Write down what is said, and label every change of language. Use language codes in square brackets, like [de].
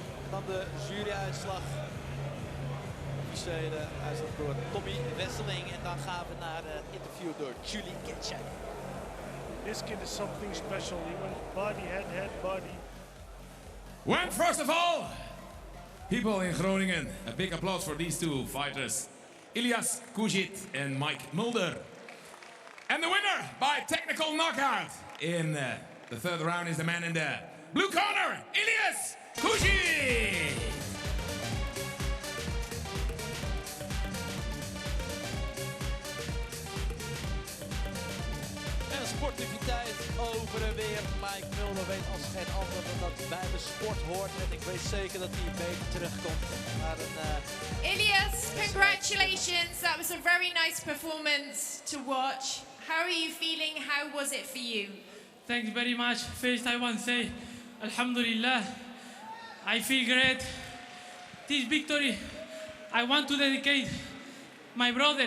[nl] Dan de juryuitslag. Officiële uitslag door Tommy Wesseling. En dan gaan we naar het interview door Julie Ketchuk. [en] This kid is something special. He went body, head, body. Well, first of all, people in Groningen, a big applause for these two fighters, Ilias Kujit and Mike Mulder. And the winner by technical knockout in the third round is the man in the blue corner, Ilias Kujit. [nl] En sportiviteit over en weer. Mike Mulder weet als geen ander dat dat bij de sport hoort. En ik weet zeker dat hij beter terugkomt naar een... [en] Ilias, congratulations. congratulations. That was a very nice performance to watch. How are you feeling? How was it for you? Thanks very much. First, I want to say, Alhamdulillah, I feel great. This victory, I want to dedicate my brother.